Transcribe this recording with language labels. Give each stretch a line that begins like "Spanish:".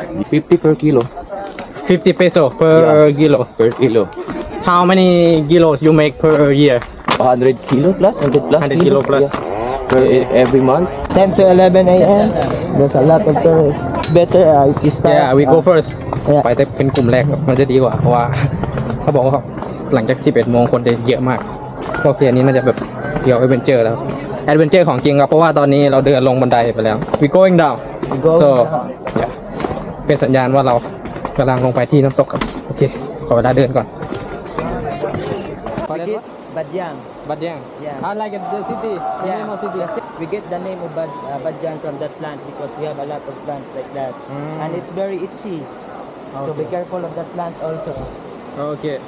English: 50 per kilo. 50 peso per kilo. per kilo. How many kilos you make per year? 100 kilo plus, 100 plus 100 kilo plus. Yeah. Per, every month. 10 to 11 a.m. There's a lot of tourists. Better if you start. Yeah, we go first. Yeah.
Thai: ไปแต่เป็นกลุ่มแรกมันจะดีกว่าเพราะว่าเขาบอกว่าหลังจาก 11 โมงคนจะเยอะมากโอเคอันนี้น่าจะแบบเกี่ยวแอดเวนเจอร์แล้วแอดเวนเจอร์ของจริงครับเพราะว่าตอนนี้เราเดินลงบันไดไปแล้ว
English: we going down so yeah
Thai: เป็นสัญญาณว่าเรากำลังลงไปที่น้ำตกครับโอเคขอเวลาเดินก่อน
English: Badyang.
Thai: บัดยัง
English: Yeah. I like the city the name of city We get the name of Badyang from that plant because we have a lot of plants like that. And it's very itchy. So be careful of that plant also.
Thai: โอเค